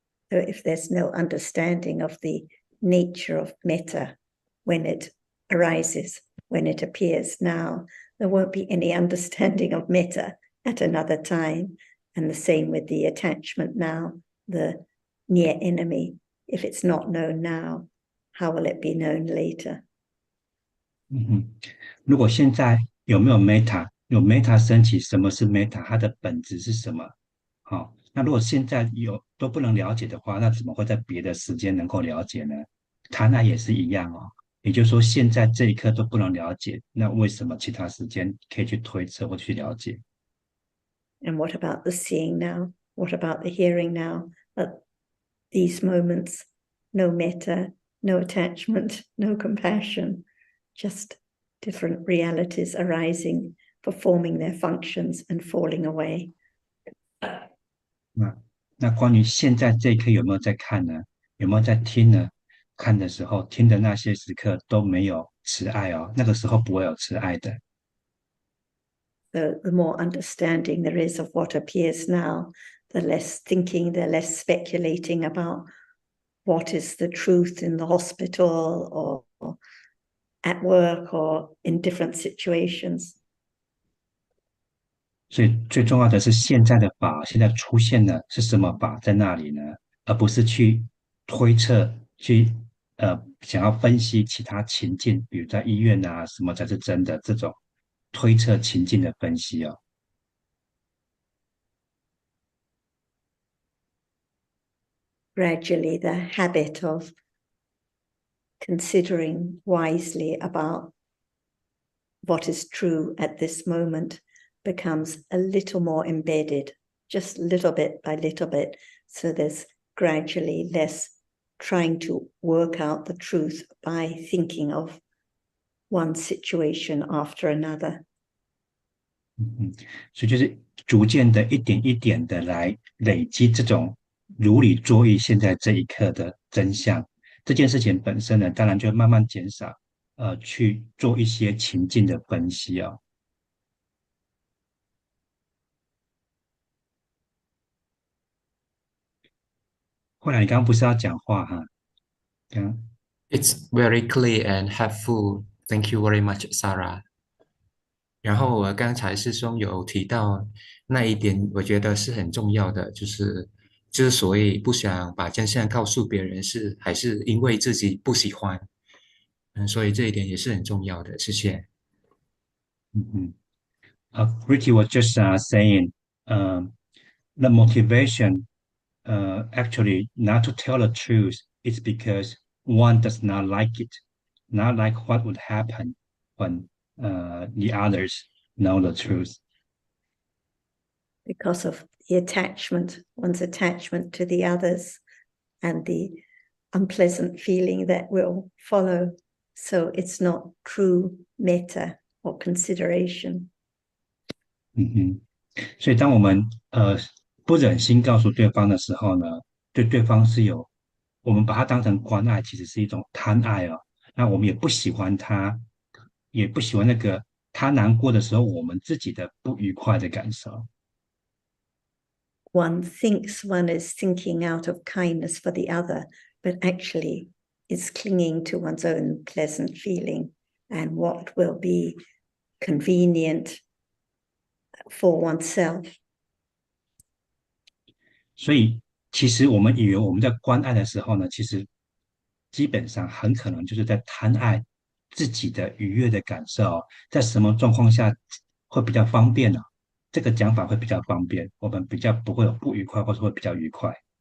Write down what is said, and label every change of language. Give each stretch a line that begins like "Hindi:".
English: So if there's no understanding of the nature of metta when it arises, when it appears now, there won't be any understanding of metta at another time. And the same with the attachment now, the near enemy. If it's not known now, how will it be known later?
Chinese: 如果现在有没有 meta， 有 meta 升起，什么是 meta？它的本质是什么？好，那如果现在都不能了解的话，那怎么会在别的时间能够了解呢？贪爱也是一样哦。也就是说，现在这一刻都不能了解，那为什么其他时间可以去推测或去了解？
English: And what about the seeing now? What about the hearing now? At these moments, no metta, no attachment, no compassion, just different realities arising, performing their functions and falling away.
Chinese: 那关于现在这一刻有没有在看呢？有没有在听呢？看的时候，听的那些时刻都没有慈爱哦，那个时候不会有慈爱的。
English: The more understanding there is of what appears now, the less thinking, the less speculating about what is the truth in the hospital or at work or in different situations.
Chinese: 所以最重要的是现在的法现在出现了是什么法在那里呢？而不是去推测、去想要分析其他情境，比如在医院啊什么才是真的这种推测情境的分析哦。
English: Gradually, the habit of considering wisely about what is true at this moment becomes a little more embedded, just little bit by little bit. So there's gradually less trying to work out the truth by thinking of one situation after another.
Chinese: 所以就是逐渐的一点一点的来累积这种如理作意现在这一刻的真相。这件事情本身呢，当然就慢慢减少，去做一些情境的分析啊。后来你刚刚不是要讲话哈？
English: It's very clear and helpful. Thank you very much, Sarah.
Chinese: 然后我刚才师兄有提到那一点，我觉得是很重要的，就是所谓不想把真相告诉别人还是因为自己不喜欢，所以这一点也是很重要的。谢谢。
English: Ricky was just saying the motivation actually not to tell the truth is because one does not like it, not like what would happen when the others know the truth. Because of the attachment, one's attachment to the others and the unpleasant feeling that will follow. So it's not true metta or consideration.
Chinese: 所以当我们不忍心告诉对方的时候呢，对对方是有，我们把它当成关爱，其实是一种贪爱哦。那我们也不喜欢他，也不喜欢那个他难过的时候，我们自己的不愉快的感受。
English: One thinks one is thinking out of kindness for the other, but actually is clinging to one's own pleasant feeling and what will be convenient for oneself.
Chinese: 所以，其实我们以为我们在关爱的时候呢，其实基本上很可能就是在贪爱自己的愉悦的感受，在什么状况下会比较方便呢？这个讲法会比较方便，我们比较不会有不愉快，或者会比较愉快。